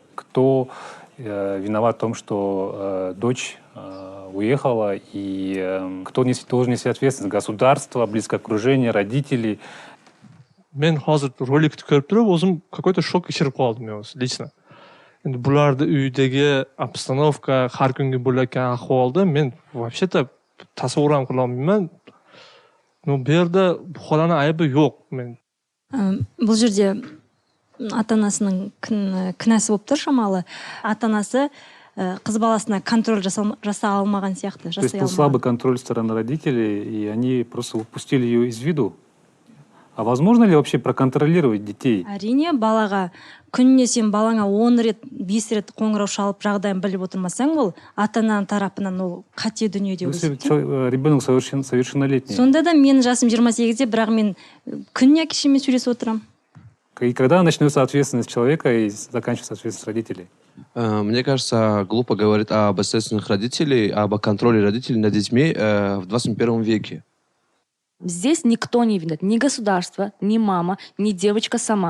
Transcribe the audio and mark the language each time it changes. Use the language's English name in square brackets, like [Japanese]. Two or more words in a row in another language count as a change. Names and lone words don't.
[Russian] Кто виноват в том, что дочь уехала, и кто должен нести ответственность? Государство, близкое окружение, родители? [Uzbek] Men hozir rolikni ko'rib turib, o'zim какой-то shok kechirib qoldim men o'zim lично. Endi bularni uydagi obstanovka, har kungi bo'layotgan ahvolda men вообще-то tasavvur ham qila olmayman. Bu yerda bu xolani aybi yo'q. Men [Kazakh] бұл жерде ата-анасының кінәсі болып тұр шамалы. Ата-анасы қыз баласына контроль жаса алмаған сияқты. [Russian] То есть был слабый контроль стороны родителей, и они просто упустили ее из виду. А возможно ли вообще проконтролировать детей? [Kazakh] Әрине, балаға күніне сен балаңа 10 рет, 5 рет қоңырау шалып жағдайын біліп отырмасаң, ол ата-ананың тарапынан ол қате дүниеде өсіп. [Russian] Ребенок совершеннолетний. [Kazakh] Сонда да менің жасым 28-де, бірақ мен күніне әкешеме сөйлесіп отырам. [Russian] И когда начнется ответственность человека и заканчивается ответственность родителей? Мне кажется, глупо говорить об ответственных родителей, об контроле родителей над детьми в 21 веке. Здесь никто не виноват, ни государство, ни мама, ни девочка сама.